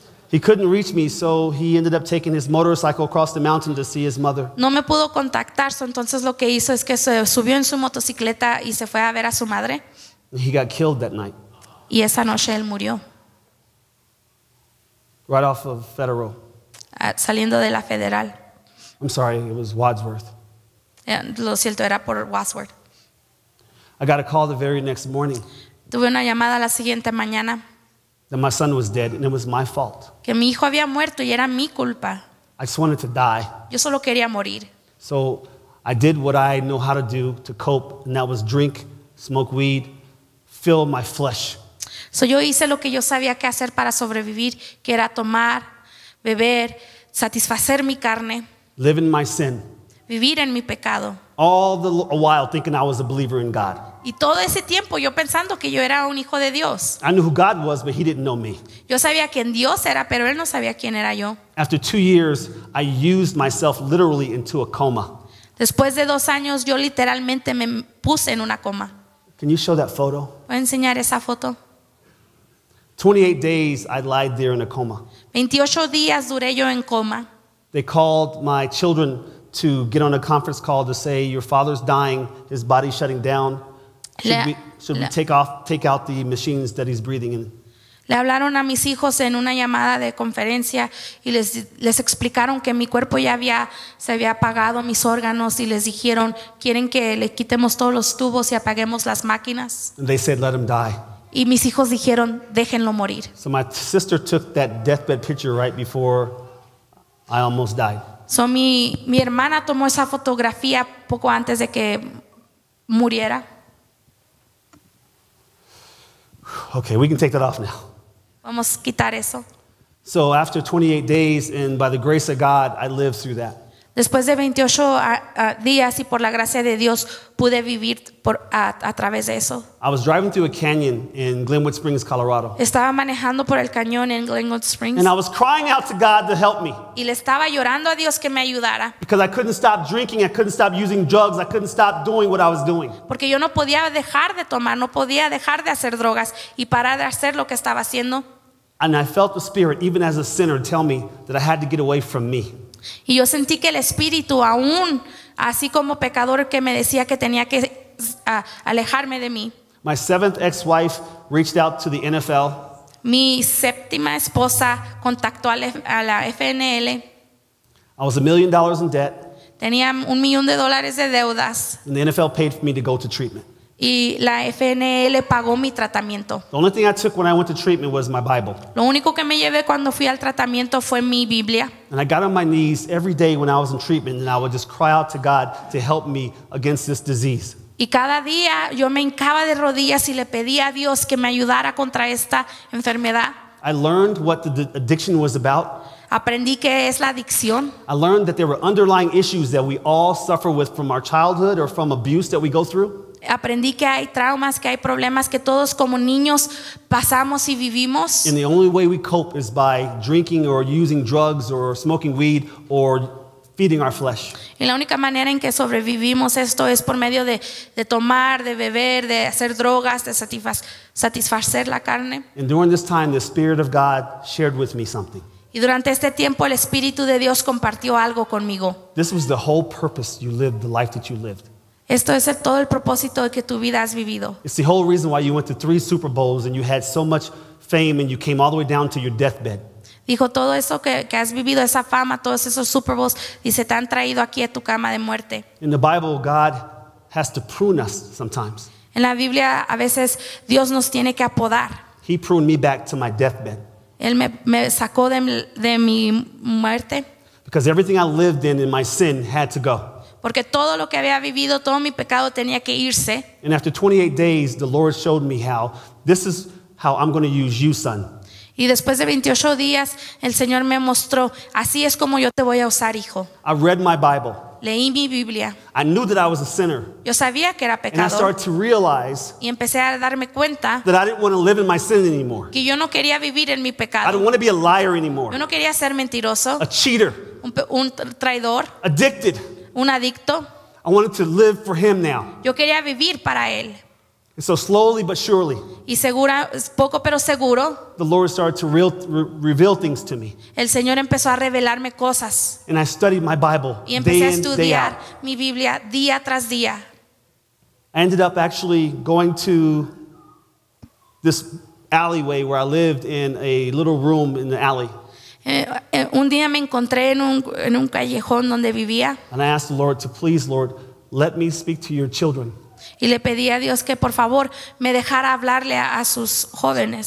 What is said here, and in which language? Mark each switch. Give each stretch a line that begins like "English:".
English: He couldn't reach me, so he ended up taking his motorcycle across the mountain to see his mother.
Spanish: No me pudo contactar, entonces lo que hizo es que se subió en su motocicleta y se fue a ver a su madre.
English: He got killed that night,
Spanish: Y esa noche él murió,
English: right off of Federal.
Spanish: saliendo de la Federal.
English: I'm sorry, it was Wadsworth.
Spanish: Lo siento, era por Wadsworth.
English: I got a call the very next morning
Spanish: Tuve una llamada la siguiente mañana
English: that my son was dead, and it was my fault.
Spanish: que mi hijo había muerto y era mi culpa.
English: I just wanted to die.
Spanish: Yo solo quería morir.
English: So I did what I know how to do to cope, and that was drink, smoke weed, fill my flesh.
Spanish: So yo hice lo que yo sabía que hacer para sobrevivir, que era tomar, beber, satisfacer mi carne,
English: Live in my sin,
Spanish: vivir en mi pecado.
English: all the while thinking I was a believer in God.
Spanish: Y todo ese tiempo yo pensando que yo era un hijo de Dios.
English: I knew who God was, but he didn't know me.
Spanish: Yo sabía quién Dios era, pero él no sabía quién era yo.
English: After 2 years, I used myself literally into a coma.
Spanish: Después de 2 años yo literalmente me puse en una coma.
English: Can you show that photo?
Spanish: Voy a enseñar esa foto.
English: 28 days I lied there in a coma.
Spanish: 28 días duré yo en coma.
English: They called my children to get on a conference call to say, your father's dying, his body's shutting down. Should we take out the machines that he's breathing in?
Spanish: Le hablaron a mis hijos en una llamada de conferencia y les explicaron que mi cuerpo ya se había apagado, mis órganos, y les dijeron, quieren que le quitemos todos los tubos y apaguemos las máquinas.
English: And they said, let him die.
Spanish: Y mis hijos dijeron, déjenlo morir.
English: So my sister took that deathbed picture right before I almost died.
Spanish: So mi hermana tomó esa fotografía poco antes de que muriera.
English: Okay, we can take that off now.
Spanish: Vamos a quitar eso.
English: So after 28 days, and by the grace of God, I lived through that.
Spanish: Después de 28 días y por la gracia de Dios pude vivir a través de eso.
English: I was driving through a canyon in Glenwood Springs, Colorado.
Spanish: Estaba manejando por el cañón en Glenwood Springs
English: And I was crying out to God to help me
Spanish: y le estaba llorando a Dios que me ayudara,
English: because I couldn't stop drinking, I couldn't stop using drugs, I couldn't stop doing what I was doing.
Spanish: porque yo no podía dejar de tomar, no podía dejar de hacer drogas y parar de hacer lo que estaba haciendo.
English: And I felt the Spirit, even as a sinner, tell me that I had to get away from me.
Spanish: Y yo sentí que el Espíritu, aún así como pecador, que me decía que tenía que alejarme de mí.
English: My 7th ex-wife reached out to the NFL.
Spanish: Mi séptima esposa contactó a la FNL.
English: I was $1 million in debt.
Spanish: Tenía $1 millón de deudas.
English: And the NFL paid for me to go to treatment.
Spanish: Y la FNL pagó mi tratamiento.
English: The only thing I took when I went to treatment was my Bible.
Spanish: Lo único que me llevé cuando fui al tratamiento fue mi Biblia.
English: And I got on my knees every day when I was in treatment, and I would just cry out to God to help me against this disease.
Spanish: Y cada día yo me hincaba de rodillas y le pedía a Dios que me ayudara contra esta enfermedad.
English: I learned what the addiction was about.
Spanish: Aprendí que es la adicción.
English: I learned that there were underlying issues that we all suffer with from our childhood or from abuse that we go through.
Spanish: Aprendí que hay traumas, que hay problemas que todos como niños pasamos y vivimos.
English: And the only way we cope is by drinking or using drugs or smoking weed or feeding our flesh.
Spanish: Y la única manera en que sobrevivimos esto es por medio de tomar, de beber, de hacer drogas, de satisfacer la carne.
English: And during this time, the Spirit of God shared with me something.
Spanish: Y durante este tiempo el Espíritu de Dios compartió algo conmigo.
English: This was the whole purpose you lived, the life that you lived.
Spanish: Esto es todo el propósito de que tu vida has vivido.
English: It's the whole reason why you went to 3 Super Bowls and you had so much fame and you came all the way down to your deathbed.
Spanish: Dijo, todo eso que has vivido, esa fama, todos esos Super Bowls, dice, te han traído aquí a tu cama de muerte.
English: In the Bible, God has to prune us sometimes.
Spanish: En la Biblia a veces Dios nos tiene que apodar.
English: He pruned me back to my deathbed.
Spanish: Él me sacó de mi muerte.
English: Because everything I lived in my sin had to go.
Spanish: Porque todo lo que había vivido, todo mi pecado tenía que irse.
English: And after 28 days, the Lord showed me how this is how I'm going to use you, son.
Spanish: Y después de 28 días, el Señor me mostró, así es como yo te voy a usar, hijo.
English: I read my Bible.
Spanish: Leí mi Biblia.
English: I knew that I was a sinner.
Spanish: Yo sabía que era
English: And I
Spanish: pecador.
English: started to realize
Spanish: Y empecé a darme cuenta
English: that I didn't want to live in my sin anymore.
Spanish: que yo no quería vivir en mi
English: I
Spanish: pecado.
English: didn't want to be a liar anymore,
Spanish: Yo no quería ser mentiroso,
English: a cheater,
Spanish: un traidor,
English: addicted.
Spanish: un adicto.
English: I wanted to live for him now.
Spanish: Yo quería vivir para Él.
English: And so slowly but surely,
Spanish: Y poco pero seguro,
English: the Lord started to reveal things to me.
Spanish: el Señor empezó a revelarme cosas.
English: And I studied my Bible
Spanish: Y empecé a
English: day in, day
Spanish: estudiar
English: out.
Spanish: mi Biblia día tras día.
English: I ended up actually going to this alleyway where I lived in a little room in the alley.
Spanish: Un día me encontré en un callejón donde vivía
English: And I asked the Lord to please, Lord, let me speak to your children.
Spanish: y le pedí a Dios que por favor me dejara hablarle a sus jóvenes.